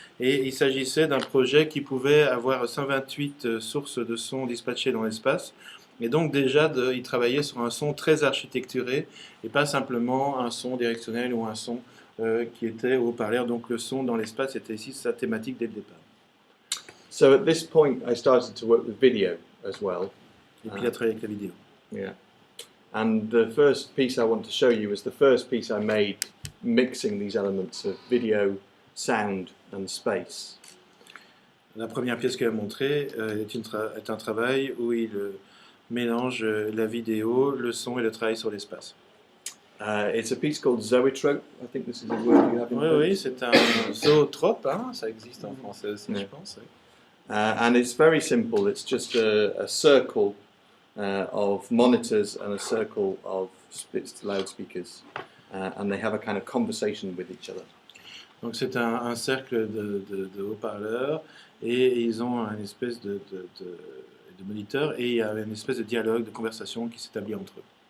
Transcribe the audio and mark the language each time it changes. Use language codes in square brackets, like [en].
[fr] Et il s'agissait d'un projet qui pouvait avoir 128 sources de son dispatchées dans l'espace. Et donc déjà, il travaillait sur un son très architecturé et pas simplement un son directionnel ou un son qui était au haut-parleur. Donc le son dans l'espace était ici sa thématique dès le départ. [en] So at this point, I started to work with video as well. [fr] Et puis il a travaillé avec la vidéo. [en] Yeah. And the first piece I want to show you is the first piece I made mixing these elements of video, sound and space. [fr] La première pièce qu'il a montrée est un travail où il mélange la vidéo, le son et le travail sur l'espace. [en] It's a piece called zoetrope. I think this is a word you have in [fr] Oui, [en] French. [fr] oui, c'est un zootrope, hein, ça existe en français aussi, je pense. Oui. [en] And it's very simple. It's just a circle of monitors and a circle of loudspeakers, and they have a kind of conversation with each other. [fr] Donc c'est un cercle de haut-parleurs et ils ont une espèce de moniteur et il y a une espèce de dialogue, de conversation qui s'établit entre eux.